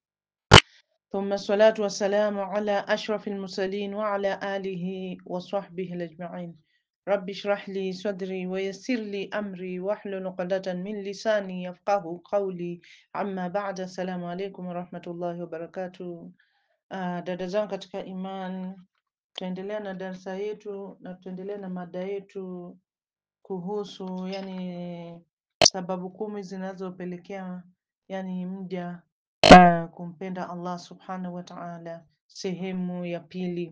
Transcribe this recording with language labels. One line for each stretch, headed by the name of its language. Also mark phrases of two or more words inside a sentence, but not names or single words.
Arabic: ثم الصلاة والسلام على أشرف المرسلين وعلى آله وصحبه الأجمعين. رب اشرح لي صدري ويسر لي أمري واحلل عقدة من لساني يفقه قولي. أما بعد، السلام عليكم ورحمة الله وبركاته.
Swahili: Dada zangu katika iman, tutaendelea na darsa yetu na tutaendelea na mada yetu kuhusu sababu 10 zinazopelekea mja kumpenda Allah
Arabic: subhanahu wa ta'ala,
Swahili: sehemu ya pili.